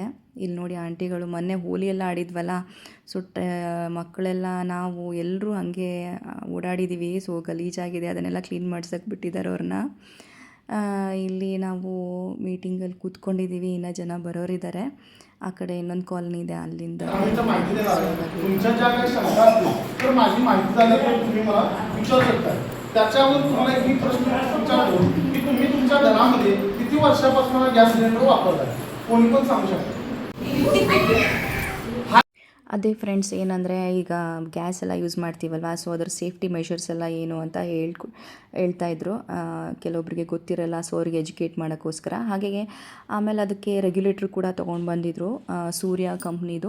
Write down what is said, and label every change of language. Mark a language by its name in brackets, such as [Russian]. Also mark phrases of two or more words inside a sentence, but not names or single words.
[Kannada] ಇಲ್ಲಿ ನೋಡಿ ಆಂಟಿಗಳು ಮೊನ್ನೆ ಹೋಲಿ ಎಲ್ಲ ಆಡಿದ್ವಲ್ಲ, ಸೊ ಮಕ್ಕಳೆಲ್ಲ ನಾವು ಎಲ್ಲರೂ ಹಾಗೆ ಓಡಾಡಿದ್ದೀವಿ. ಸೊ ಗಲೀಜಾಗಿದೆ, ಅದನ್ನೆಲ್ಲ ಕ್ಲೀನ್ ಮಾಡ್ಸಕ್ಕೆ ಬಿಟ್ಟಿದ್ದಾರೆ ಅವ್ರನ್ನ. ಇಲ್ಲಿ ನಾವು ಮೀಟಿಂಗಲ್ಲಿ ಕೂತ್ಕೊಂಡಿದ್ದೀವಿ, ಇನ್ನೂ ಜನ ಬರೋರಿದ್ದಾರೆ. ಆ ಕಡೆ ಇನ್ನೊಂದು ಕಾಲನಿ ಇದೆ, ಅಲ್ಲಿಂದ [Marathi] त्याच्यावर तुम्हाला एक प्रश्न विचारतो की तुम्ही तुमच्या घरामध्ये किती वर्षापासून [English] gas cylinder [Marathi] वापरत आहे, कोणी पण सांगू शकतो. [Kannada] ಅದೇ ಫ್ರೆಂಡ್ಸ್ ಏನಂದರೆ ಈಗ ಗ್ಯಾಸ್ ಎಲ್ಲ ಯೂಸ್ ಮಾಡ್ತೀವಲ್ವ, ಸೊ ಅದ್ರ [English] safety measures [Kannada] ಎಲ್ಲ ಏನು ಅಂತ ಹೇಳ್ತಾಯಿದ್ರು. ಕೆಲವೊಬ್ಬರಿಗೆ ಗೊತ್ತಿರಲ್ಲ, ಸೊ ಅವ್ರಿಗೆ ಎಜುಕೇಟ್ ಮಾಡೋಕ್ಕೋಸ್ಕರ. ಹಾಗೆ ಆಮೇಲೆ ಅದಕ್ಕೆ ರೆಗ್ಯುಲೇಟ್ರ್ ಕೂಡ ತೊಗೊಂಡು ಬಂದಿದ್ದರು, ಸೂರ್ಯ ಕಂಪ್ನಿದು.